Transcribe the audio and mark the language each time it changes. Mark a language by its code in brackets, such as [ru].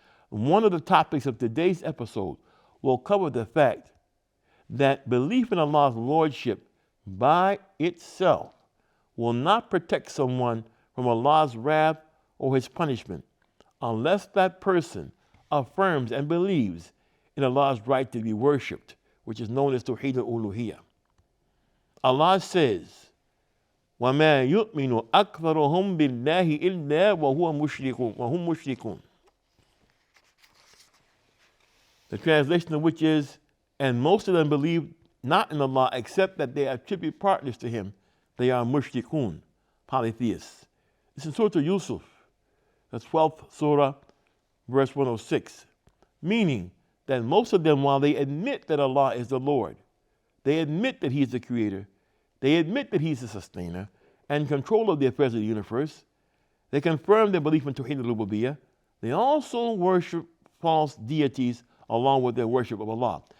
[en] One of the topics of today's episode will cover the fact that belief in Allah's lordship by itself will not protect someone from Allah's wrath or His punishment unless that person affirms and believes in Allah's right to be worshipped, which is known as Tawheed al-Uluhiyyah. Allah says, [ar] وَمَا يُؤْمِنُ أَكْثَرُهُمْ بِاللَّهِ إِلَّا وَهُمْ مُشْرِكُونَ. [en] The translation of which is, and most of them believe not in Allah except that they attribute partners to Him. They are mushrikun, polytheists. It's in Surah Yusuf, the 12th Surah, verse 106, meaning that most of them, while they admit that Allah is the Lord, they admit that He is the creator, they admit that He's the sustainer and control of the affairs of the universe, they confirm their belief in Tawheed al-Rububiyyah, they also worship false deities along with their worship of Allah.